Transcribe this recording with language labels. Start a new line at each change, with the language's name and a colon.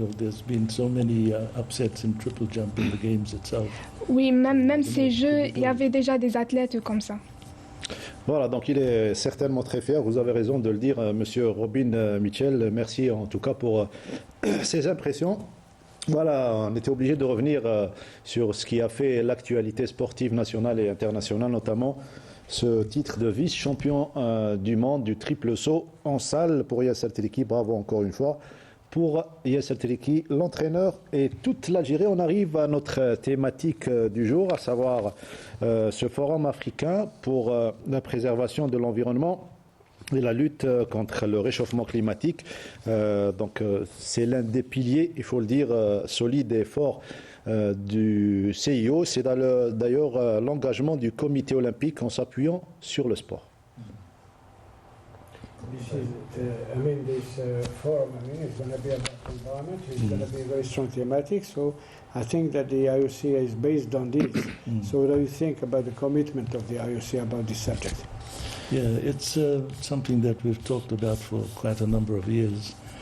English: There's been so many upsets in triple jump in the games itself.
French: Oui, même ces Jeux, il y avait déjà des athlètes comme ça. Voilà, donc il est certainement très fier. Vous avez raison de le dire, Monsieur Robin Mitchell. Merci en tout cas pour ces impressions. Voilà, on était obligé de revenir sur ce qui a fait l'actualité sportive nationale et internationale, notamment ce titre de vice-champion du monde du triple saut en salle pour Yasser Teleki. Bravo encore une fois pour Yasser Teleki, l'entraîneur et toute l'Algérie. On arrive à notre thématique du jour, à savoir ce forum africain pour la préservation de l'environnement et la lutte contre le réchauffement climatique. C'est l'un des piliers, il faut le dire, solides et forts du CIO. C'est d'ailleurs l'engagement du comité olympique en s'appuyant sur le sport.
English: This forum, it's going to be about environment. It's going to be a very strong thematic. So I think that the IOC is based on this. So what do you think about the commitment of the IOC about this subject? Yeah, it's something that we've talked about for quite a number of years.